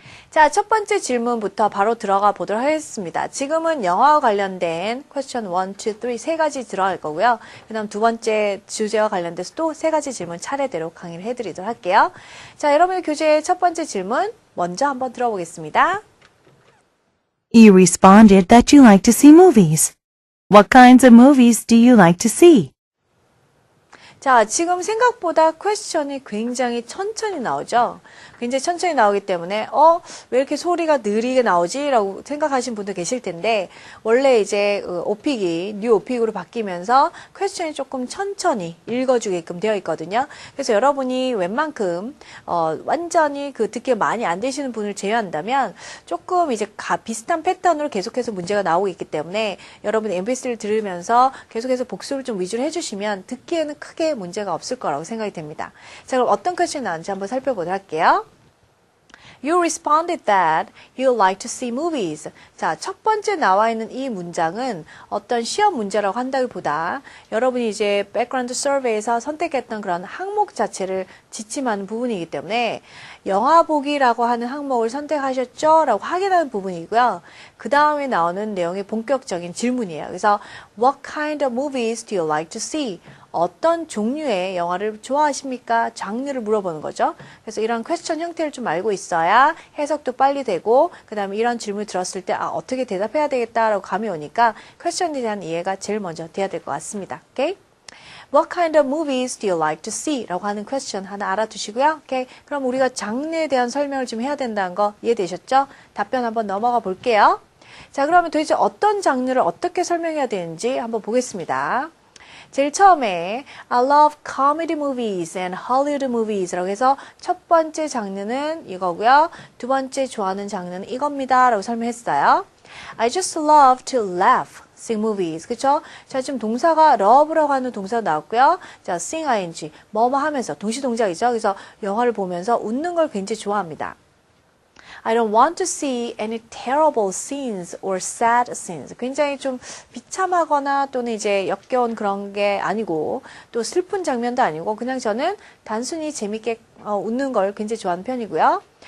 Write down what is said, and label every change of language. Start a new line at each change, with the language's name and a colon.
Korean: 자, 첫 번째 질문부터 바로 들어가 보도록 하겠습니다. 지금은 영화와 관련된 question 1, 2, 3 세 가지 들어갈 거고요. 그 다음 두 번째 주제와 관련돼서 또 세 가지 질문 차례대로 강의를 해드리도록 할게요. 자, 여러분의 교재의 첫 번째 질문 먼저 한번 들어보겠습니다.
English: You responded that you like to see movies. What kinds of movies do you like to see?
Korean: 자, 지금 생각보다 퀘스천이 굉장히 천천히 나오죠. 굉장히 천천히 나오기 때문에 왜 이렇게 소리가 느리게 나오지? 라고 생각하신 분도 계실 텐데 원래 이제 오픽이 뉴 오픽으로 바뀌면서 퀘스천이 조금 천천히 읽어주게끔 되어 있거든요. 그래서 여러분이 웬만큼 완전히 그 듣기 많이 안 되시는 분을 제외한다면 조금 이제 비슷한 패턴으로 계속해서 문제가 나오고 있기 때문에 여러분 mp3를 들으면서 계속해서 복습을 좀 위주로 해주시면 듣기에는 크게 문제가 없을 거라고 생각이 됩니다. 자, 그럼 어떤 퀘스천이 나왔는지 한번 살펴보도록 할게요.
English: You responded that you like to see movies.
Korean: 자, 첫 번째 나와 있는 이 문장은 어떤 시험 문제라고 한다기보다 여러분이 이제 백그라운드 서베이에서 선택했던 그런 항목 자체를 지침하는 부분이기 때문에 영화 보기라고 하는 항목을 선택하셨죠? 라고 확인하는 부분이고요. 그 다음에 나오는 내용이 본격적인 질문이에요. 그래서
English: What kind of movies do you like to see?
Korean: 어떤 종류의 영화를 좋아하십니까? 장르를 물어보는 거죠. 그래서 이런 퀘스천 형태를 좀 알고 있어야 해석도 빨리 되고 그 다음에 이런 질문을 들었을 때 어떻게 대답해야 되겠다라고 감이 오니까 퀘스천에 대한 이해가 제일 먼저 돼야 될 것 같습니다. 오케이?
English: What kind of movies do you like to see?
Korean: 라고 하는 퀘스천 하나 알아두시고요. 오케이? 그럼 우리가 장르에 대한 설명을 좀 해야 된다는 거 이해되셨죠? 답변 한번 넘어가 볼게요. 자, 그러면 도대체 어떤 장르를 어떻게 설명해야 되는지 한번 보겠습니다. 제일 처음에
English: I love comedy movies and Hollywood movies
Korean: 라고 해서 첫 번째 장르는 이거고요. 두 번째 좋아하는 장르는 이겁니다. 라고 설명했어요.
English: I just love to laugh, sing movies.
Korean: 그쵸? 자, 지금 동사가 love라고 하는 동사가 나왔고요. 자, sing ing, 뭐뭐 하면서 동시동작이죠. 그래서 영화를 보면서 웃는 걸 굉장히 좋아합니다.
English: I don't want to see any terrible scenes or sad scenes.
Korean: 굉장히 좀 비참하거나 또는 이제 역겨운 그런 게 아니고 또 슬픈 장면도 아니고 그냥 저는 단순히 재밌게 웃는 걸 굉장히 좋아하는 편이고요.